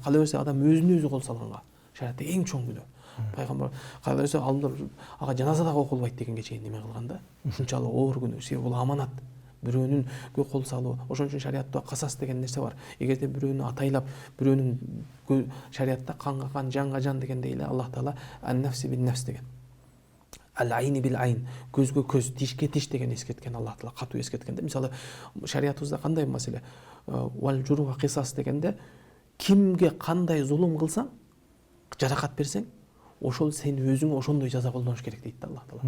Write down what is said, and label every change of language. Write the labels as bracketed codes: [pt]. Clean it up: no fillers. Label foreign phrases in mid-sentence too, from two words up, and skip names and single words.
[ky] Кала берсе адам өзүнө өзү кол салганга, шариатта эң чоң күнөө. Пайгамбар кала берсе алдында ага жаназа дагы окулбайт дегенге чейин неме кылган да. Ушунчалык оор күнөө, себеби бул аманат. Бирөөнүнгө кол салуу. Ошон үчүн шариатта касас деген нерсе бар. Эгерде бирөөнү атайлап, бирөөнүн шариатта канга кан, жанга жан дегендей эле Аллах Таала [ar] النفس بالنفس [ky] деген. [ar] العين بالعين, [ky] көзгө көз, тишке тиш деген эскерткен Аллах Таала, катуу эскерткенде. Мисалы шариятыбызда кандай маселе? [ar] والجروح قصاص [ky] дегенде кимге кандай зулум кылсаң, жаракат берсең, ошол сен өзүңө ошондой жаза колдонуш керек дейт Аллах Таала.